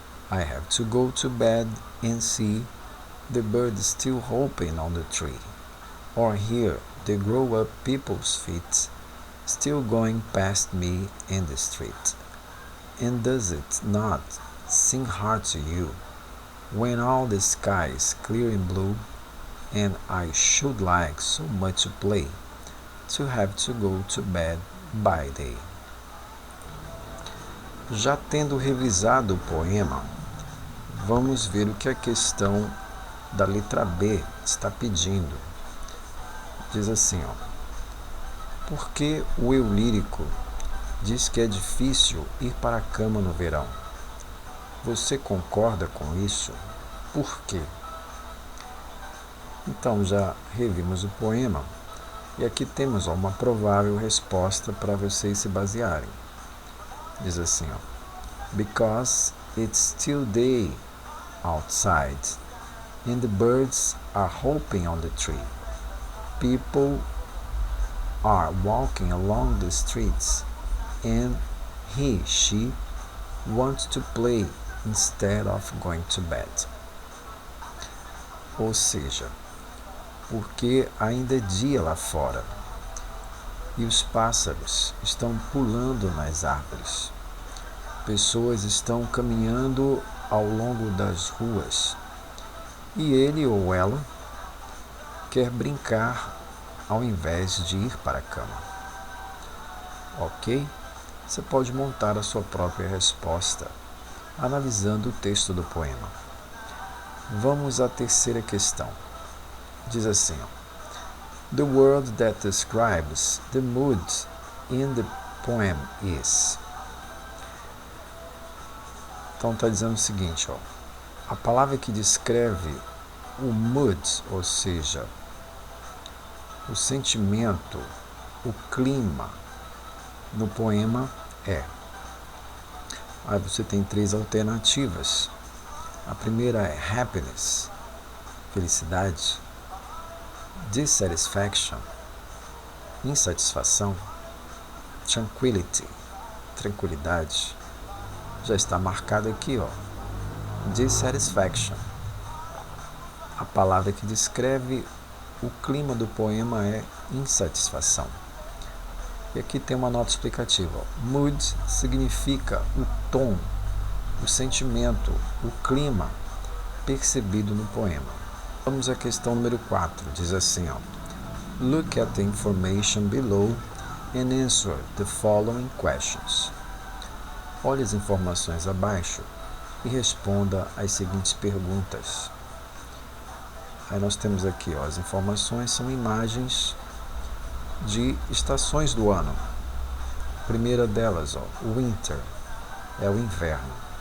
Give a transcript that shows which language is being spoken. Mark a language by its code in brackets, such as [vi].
[en] I have to go to bed and see the birds still hopping on the tree, or hear the grown-up people's feet still going past me in the street. And does it not seem hard to you when all the sky is clear and blue, and I should like so much to play, to have to go to bed by day? [pt] Já tendo revisado o poema, vamos ver o que a questão da letra B está pedindo. Diz assim, por que o eu lírico diz que é difícil ir para a cama no verão? Você concorda com isso? Por quê? Então, já revimos o poema e aqui temos uma provável resposta para vocês se basearem. Diz assim, [en] Because it's still day outside and the birds are hopping on the tree. People are walking along the streets and she wants to play instead of going to bed. [pt] Ou seja, porque ainda é dia lá fora e os pássaros estão pulando nas árvores. Pessoas estão caminhando ao longo das ruas e ele ou ela quer brincar ao invés de ir para a cama. Ok? Você pode montar a sua própria resposta analisando o texto do poema. Vamos à terceira questão. Diz assim, [en] The word that describes the mood in the poem is. [pt] Então está dizendo o seguinte, a palavra que descreve o mood, ou seja, o sentimento, o clima no poema é. Aí você tem três alternativas. A primeira é happiness, felicidade, dissatisfaction, insatisfação, tranquility, tranquilidade. Já está marcado aqui, dissatisfaction. A palavra que descreve o clima do poema é insatisfação. E aqui tem uma nota explicativa. Mood significa o tom, o sentimento, o clima percebido no poema. Vamos à questão número 4. Diz assim, [en] Look at the information below and answer the following questions. [pt] Olhe as informações abaixo e responda as seguintes perguntas. Aí nós temos aqui, as informações são imagens de estações do ano. A primeira delas, winter, é o inverno.